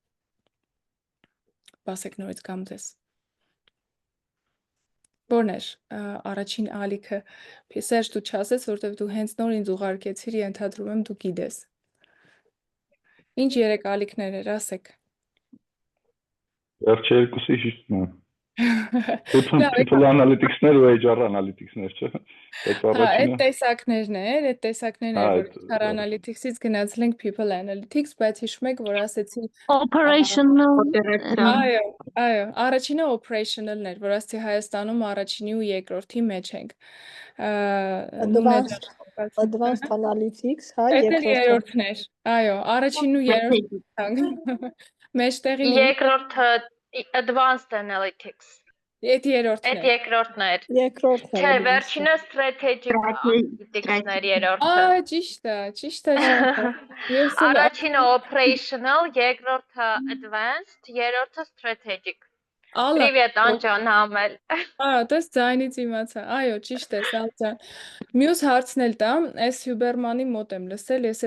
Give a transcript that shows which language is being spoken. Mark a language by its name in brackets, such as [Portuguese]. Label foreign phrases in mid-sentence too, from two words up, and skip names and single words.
[Armenian] Բասեք նորից կամ ձեզ։ Որն էր առաջին ալիքը, Սերժ դու չասես, որտեվ դու հենց նոր ինձ ուղարկեցիր, ենթադրում եմ դու գիտես։ Ինչ 3 ալիքներ էր, ասեք։ Վերջի երկուսի ճիշտն է։ Լավ, [English] People analytics- [Armenian] ներ ու [English] HR analytics- [Armenian] ներ, չէ՞։ Բայց հա, այդ առաջինը տեսակներն էր, այդ տեսակներն էր, որ այդ [English] HR analytics- [Armenian] ից գնացել ենք [English] people analytics, [Armenian] բայց հիշում եք, որ ասեցի Operational Այո, առաջինը operational-ն էր, որ ասեցի Հայաստանում առաջինի ու երկրորդի մեջ ենք։ [English] Advanced analytics, [Armenian] հա, Այդ երկրորդը։ երրորդն էր։ Այո, առաջինն ու երրորդն մեջտեղին երկրորդը [English] advanced analytics [Armenian] այդ երրորդն այդ էր։ երկրորդն էր Երկրորդն չէ էր։ վերջինը [English] strategic analytics- [Armenian] ներ երրորդը Ճիշտ է։ Ես էլ առաջինը operational երկրորդը advanced երրորդը strategic Ալա, Привет Անջան համել տես ձայնից իմացա։ Այո, ճիշտ է, Սալցան։ Մյուս հարցն էլ տամ, այս Հյուբերմանի մոտ եմ լսել, ես